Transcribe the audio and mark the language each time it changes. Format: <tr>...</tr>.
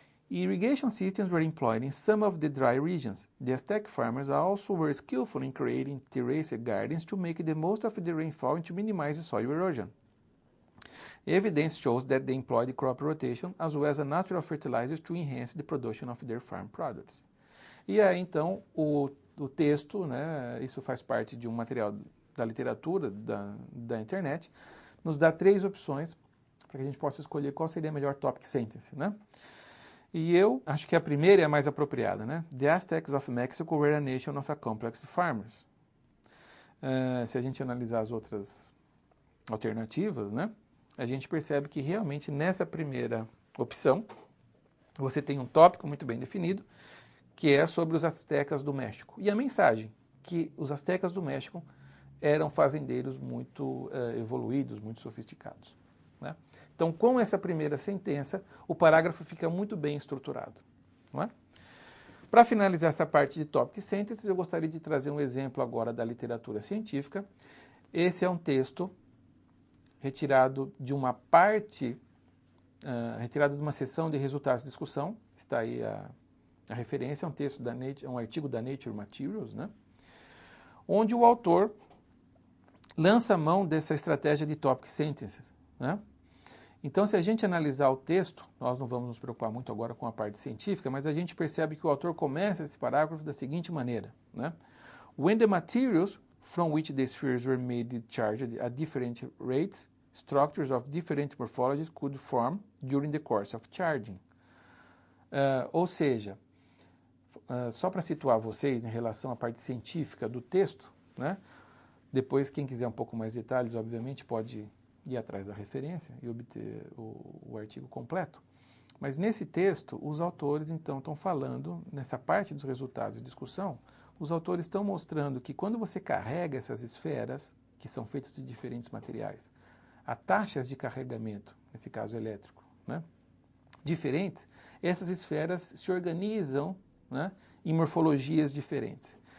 <en>Irrigation systems were employed in some of the dry regions. The Aztec farmers also were skillful in creating terraced gardens to make the most of the rainfall and to minimize the soil erosion. Evidence shows that they employed crop rotation as well as a natural fertilizers to enhance the production of their farm products.</en> <pt>E aí, então, o texto, né, isso faz parte de um material da literatura, da internet, nos dá 3 opções para que a gente possa escolher qual seria a melhor topic sentence, né? E eu acho que a primeira é a mais apropriada, né?</pt> <en>The Aztecs of Mexico were a nation of accomplished farmers.</en> <pt>Se a gente analisar as outras alternativas, né, a gente percebe que realmente nessa primeira opção você tem um tópico muito bem definido, que é sobre os aztecas do México. E a mensagem, que os aztecas do México eram fazendeiros muito evoluídos, muito sofisticados, né? Então, com essa primeira sentença, o parágrafo fica muito bem estruturado, não é? Para finalizar essa parte de topic sentences, eu gostaria de trazer um exemplo agora da literatura científica. Esse é um texto retirado de uma parte, retirado de uma sessão de resultados de discussão. Está aí a referência, é um texto da Nature, um artigo da Nature Materials, né? Onde o autor lança mão dessa estratégia de topic sentences, né? Então, se a gente analisar o texto, nós não vamos nos preocupar muito agora com a parte científica, mas a gente percebe que o autor começa esse parágrafo da seguinte maneira, né?</pt> <en>When the materials from which the spheres were made charged at different rates, structures of different morphologies could form during the course of charging.</en> <pt>Ou seja, só para situar vocês em relação à parte científica do texto, né? Depois, quem quiser um pouco mais detalhes, obviamente, pode ir atrás da referência e obter o artigo completo. Mas nesse texto, os autores, então, estão falando, nessa parte dos resultados de discussão, os autores estão mostrando que quando você carrega essas esferas, que são feitas de diferentes materiais, a taxas de carregamento, nesse caso elétrico, né, diferentes, essas esferas se organizam, né, em morfologias diferentes.</pt>